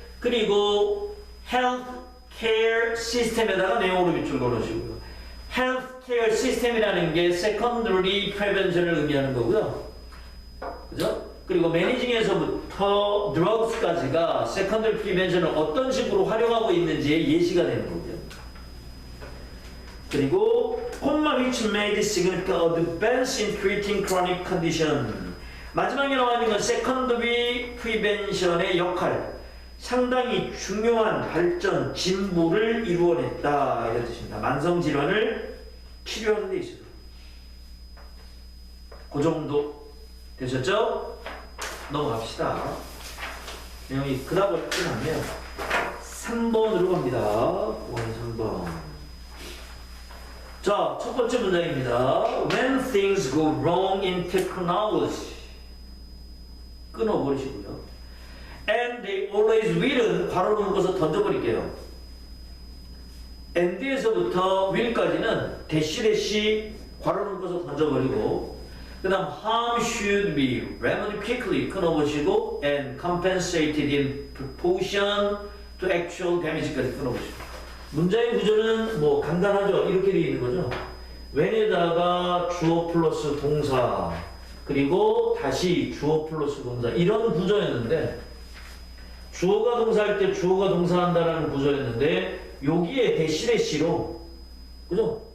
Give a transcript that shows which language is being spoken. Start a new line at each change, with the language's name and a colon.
Korean: 그리고 healthcare 시스템에다가 내용으로 밑줄 걸으시고요. healthcare 시스템이라는 게 secondary prevention을 의미하는 거고요. 그죠? 그리고 매니징에서부터 drugs까지가 secondary prevention을 어떤 식으로 활용하고 있는지의 예시가 되는 거고요.
English: 그리고 which made significant advance in treating chronic condition.
Korean: 마지막에 나와 있는 건 secondary prevention의 역할, 상당히 중요한 발전, 진보를 이루어냈다 이런 뜻입니다. 만성 질환을 치료하는 데 있어서. 그 정도 되셨죠? 넘어갑시다. 내용이 그다음 끝나면 3번으로 갑니다. 3번. 자, 첫 번째 문장입니다.
English: When things go wrong in technology.
Korean: 끊어버리시고요.
English: And they always will은
Korean: 괄호로 묶어서 던져버릴게요. and에서부터 will까지는 대시 괄호로 묶어서 던져버리고, 그 다음
English: harm should be remedied quickly
Korean: 끊어보시고
English: and compensated in proportion to actual damage
Korean: 까지 끊어보시고. 문장의 구조는 뭐 간단하죠. 이렇게 되어 있는 거죠. when에다가 주어 플러스 동사, 그리고 다시 주어 플러스 동사, 이런 구조였는데, 주어가 동사할 때 주어가 동사한다라는 구조였는데, 여기에 대시대시로, 그죠?